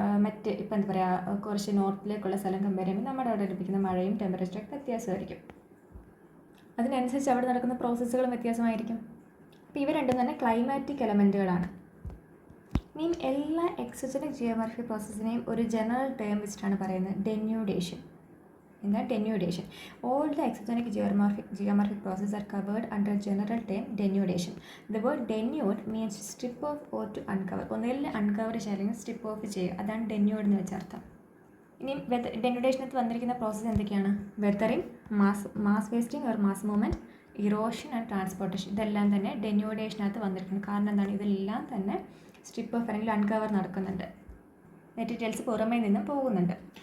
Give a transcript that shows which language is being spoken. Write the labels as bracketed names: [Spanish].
[Malayalam] മറ്റ് ഇപ്പം എന്താ പറയുക, കുറച്ച് നോർത്തിലേക്കുള്ള സ്ഥലം കമ്പയർ ചെയ്യുമ്പോൾ നമ്മുടെ അവിടെ ലഭിക്കുന്ന മഴയും ടെമ്പറേച്ചറൊക്കെ വ്യത്യാസമായിരിക്കും. അതിനനുസരിച്ച് അവിടെ നടക്കുന്ന പ്രോസസ്സുകളും വ്യത്യാസമായിരിക്കും. അപ്പോൾ ഇവ രണ്ടും തന്നെ ക്ലൈമാറ്റിക് എലമെൻറ്റുകളാണ്. ഇനിയും എല്ലാ എക്സോജനിക് ജിയോമെട്രിക് പ്രോസസ്സിനെയും ഒരു ജനറൽ ടേം വെച്ചിട്ടാണ് പറയുന്നത്, ഡെന്യൂഡേഷൻ. എന്താ ഡെന്യൂഡേഷൻ? [English] All the exogenic geomorphic processes are covered under general term denudation. The word denude means strip off or to uncover. [Malayalam] ഒന്നുകിൽ അൺകവർ ചെയ്യുക അല്ലെങ്കിൽ സ്ട്രിപ്പ് ഓഫ് ചെയ്യുക, അതാണ് ഡെന്യൂഡ് എന്ന് വെച്ച അർത്ഥം. ഇനി ഡെന്യൂഡേഷനകത്ത് വന്നിരിക്കുന്ന പ്രോസസ്സ് എന്തൊക്കെയാണ്? Weathering, mass wasting or mass movement, erosion and transportation. ഇതെല്ലാം തന്നെ ഡെന്യൂഡേഷനകത്ത് വന്നിരിക്കുന്നത്. കാരണം എന്താണ്? ഇതെല്ലാം തന്നെ സ്ട്രിപ്പ് ഓഫ് അല്ലെങ്കിൽ അൺകവർ നടക്കുന്നുണ്ട്, മെറ്റീരിയൽസ് പുറമേ നിന്നും പോകുന്നുണ്ട്.